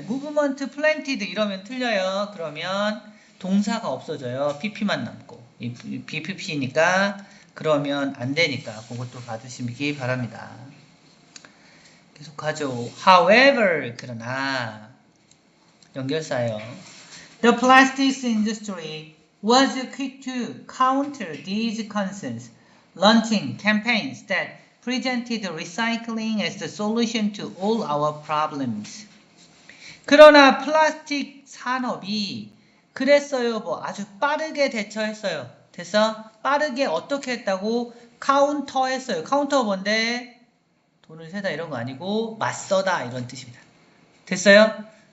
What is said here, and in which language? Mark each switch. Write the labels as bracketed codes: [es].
[en] movement planted [ko] 이러면 틀려요. 그러면 동사가 없어져요. pp만 남고. 이 BPP니까 그러면 안 되니까 그것도 봐주시기 바랍니다. 계속하죠. [en] However, [ko] 그러나 연결사예요. [en] The plastics industry was quick to counter these concerns, launching campaigns that presented recycling as the solution to all our problems. [ko] 그러나 플라스틱 산업이 그랬어요. 뭐 아주 빠르게 대처했어요. 됐어? 빠르게 어떻게 했다고? 카운터했어요. 카운터 뭔데? 돈을 세다 이런 거 아니고 맞서다 이런 뜻입니다. 됐어요?